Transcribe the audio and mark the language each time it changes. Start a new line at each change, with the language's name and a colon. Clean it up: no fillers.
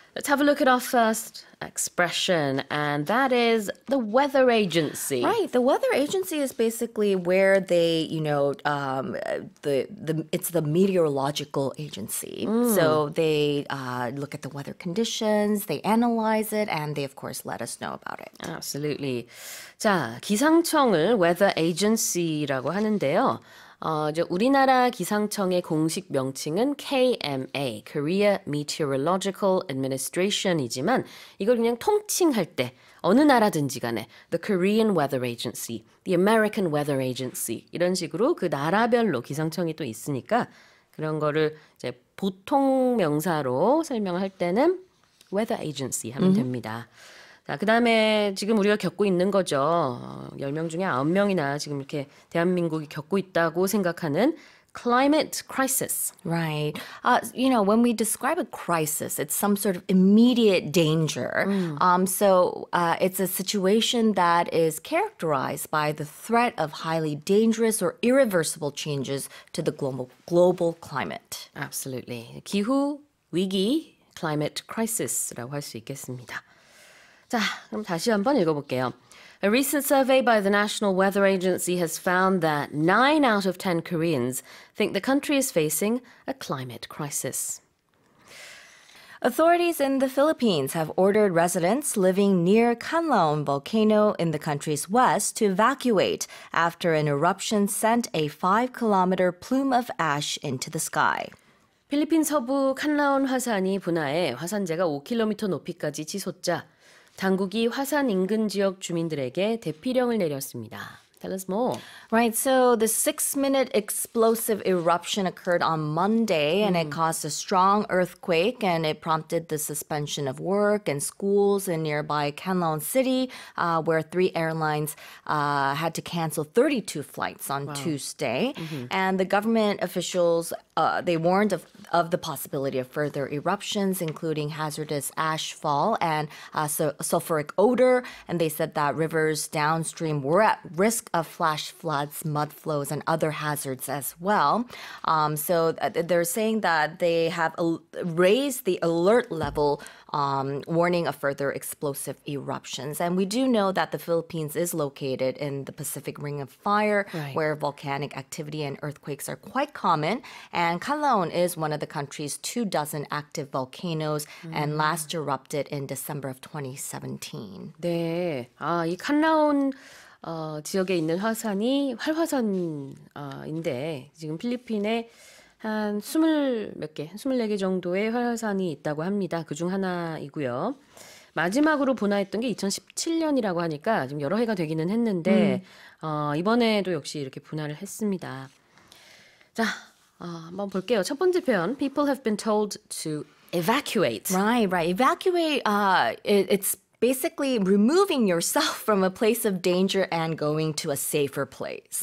English: Let's have a look at our first expression, and that is the weather agency. Right. The weather agency is basically where they, it's the meteorological agency. So they look at the weather conditions, they analyze it, and they, of course, let us know about it. Absolutely.
Korean: 자, 기상청을 weather agency라고 하는데요. 우리나라 기상청의 공식 명칭은 KMA, Korea Meteorological Administration이지만 이걸 그냥 통칭할 때 어느 나라든지 간에
English: the Korean Weather Agency,
Korean: the American Weather Agency 이런 식으로 그 나라별로 기상청이 또 있으니까 그런 거를 이제 보통 명사로 설명할 때는 Weather Agency 하면 됩니다. 자, 그 다음에 지금 우리가 겪고 있는 거죠. 10명 중에 9명이나 지금 이렇게 대한민국이 겪고 있다고 생각하는 climate crisis.
English: Right. When we describe a crisis, it's some sort of immediate danger. So it's a situation that is characterized by the threat of highly dangerous or irreversible changes to the global climate. Absolutely.
Korean: 기후 위기, climate crisis라고 할 수 있겠습니다. 자, 그럼 다시 한번 읽어볼게요.
English: A recent survey by the National Weather Agency has found that 9 out of 10 Koreans think the country is facing a climate crisis. Authorities in the Philippines have ordered residents living near Canlaon volcano in the country's west to evacuate after an eruption sent a 5-kilometer plume of ash into the sky.
Korean: 필리핀 서부 칸라온 화산이 분화해 화산재가 5km 높이까지 치솟자 당국이 화산 인근 지역 주민들에게 대피령을 내렸습니다.
English: Tell us more. Right, so the 6-minute explosive eruption occurred on Monday and it caused a strong earthquake and it prompted the suspension of work and schools in nearby Canlaon City where 3 airlines had to cancel 32 flights on Tuesday. And the government officials, they warned of the possibility of further eruptions, including hazardous ash fall and sulfuric odor. And they said that rivers downstream were at risk of flash floods, mud flows, and other hazards as well. So they're saying that they have raised the alert level, warning of further explosive eruptions. And we do know that the Philippines is located in the Pacific Ring of Fire, where volcanic activity and earthquakes are quite common. And Canlaon is one of the country's 24 active volcanoes and last erupted in December of 2017.
Korean: 네, 이 칸라온 지역에 있는 화산이 활화산인데 지금 필리핀에 한 24개 정도의 활화산이 있다고 합니다. 그중 하나이고요. 마지막으로 분화했던 게 2017년이라고 하니까 지금 여러 해가 되기는 했는데 이번에도 역시 이렇게 분화를 했습니다. 자, 한번 볼게요. 첫 번째 표현,
English: people have been told to evacuate. Right. Evacuate, it's basically removing yourself from a place of danger and going to a safer place.